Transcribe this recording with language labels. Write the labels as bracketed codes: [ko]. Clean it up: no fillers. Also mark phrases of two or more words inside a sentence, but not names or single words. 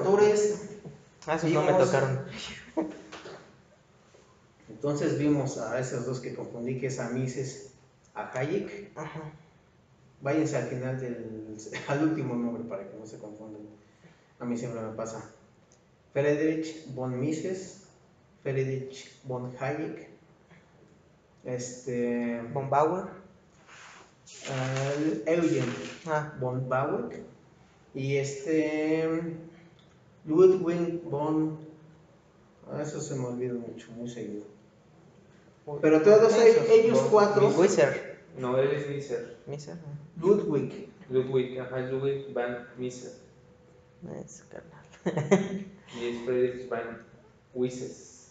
[es] autores. esos no me Vimos- tocaron. Entonces vimos a esos dos que confundí, que es a Mises, a Hayek. Ajá. Váyanse al final al último nombre para que no se confundan. A mí siempre me pasa. Friedrich von Mises, Friedrich von Hayek, Von Bauer. Eugen Ah, von Bauer y Ludwig von... eso se me olvida mucho, muy seguido. Pero todos ellos cuatro... Wieser. No, él es Miser. Miser. Ludwig. Ludwig, ajá, Ludwig van Miser. Es carnal. Y es Friedrich van Mises.